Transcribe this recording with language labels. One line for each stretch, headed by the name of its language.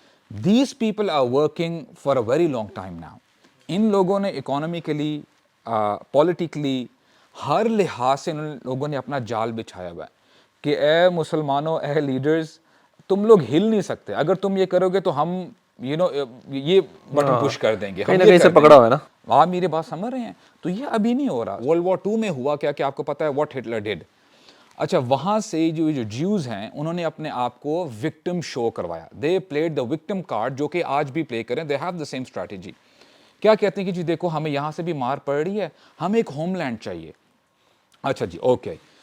English: These people are working for a very long time now.
Urdu: ان لوگوں نے economically, politically, ہر لحاظ سے ان لوگوں نے اپنا جال بچھایا ہوا ہے کہ اے مسلمانوں, اے لیڈرز, تم لوگ ہل نہیں سکتے. اگر تم یہ کرو گے تو ہم یہ بٹن پش کر دیں گے, کہیں نہ کہیں سے پکڑا ہوا ہے نا. آپ میرے بات سمجھ رہے ہیں؟ تو یہ ابھی نہیں ہو رہا. ورلڈ وار 2 میں ہوا کیا کہ آپ کو پتہ ہے
English: What Hitler did.
Urdu: اچھا, وہاں سے جو جیوز ہیں انہوں نے اپنے آپ کو وکٹم شو کروایا.
English: they played the victim card,
Urdu: جو کہ آج بھی پلے کریں.
English: They have the same strategy.
Urdu: کیا کہتے ہیں کہ جی دیکھو ہمیں یہاں سے بھی مار پڑ رہی ہے, ہمیں ایک ہوم لینڈ چاہیے. اچھا جی اوکے.